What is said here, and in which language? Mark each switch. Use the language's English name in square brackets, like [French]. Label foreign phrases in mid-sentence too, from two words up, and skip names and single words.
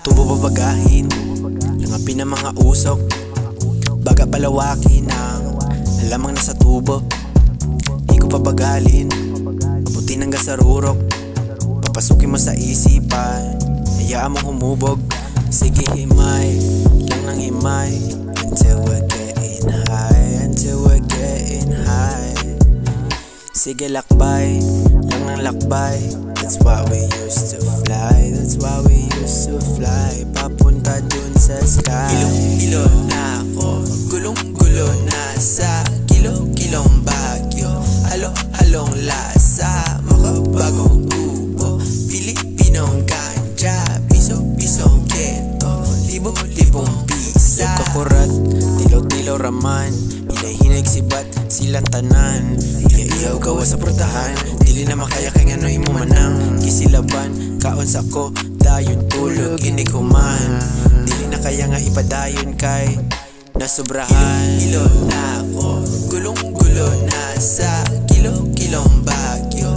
[Filipino] Tubo babagahin, langapin ang mga usok, baga palawakin ang alamang nasa tubo. Di ko pabagalin, abutin hanggang sa rurok, papasukin mo sa isipan, hayaan mong humubog. Sige himay, lang ng himay, [English] until we're getting high, until we're getting high. [Filipino] Sige lakbay, lang ng lakbay, [English] that's why we used to fly, that's why we used to fly, [Filipino] papunta [English] dun sa sky. [Filipino] Ilo na ako, gulong-gulo na sa kilo-kilong bagyo, halo-halong lasa, makabagong tubo, Pilipinong ganja, piso-pisong keto, libo-libong pisa. Kakurat, [Cebuano] tilaw-tilaw raman, hinay-hinay sibat silang tanan, iya-iyaw gawa sa portahan, dili na makaya kay ngano imo manang kisilaban, kaon sa ko dayon tulog inig human, dili na kaya nga ipadayon kay nasubrahan. [Filipino] Ilo na ako, gulong-gulo na sa kilo-kilong bagyo,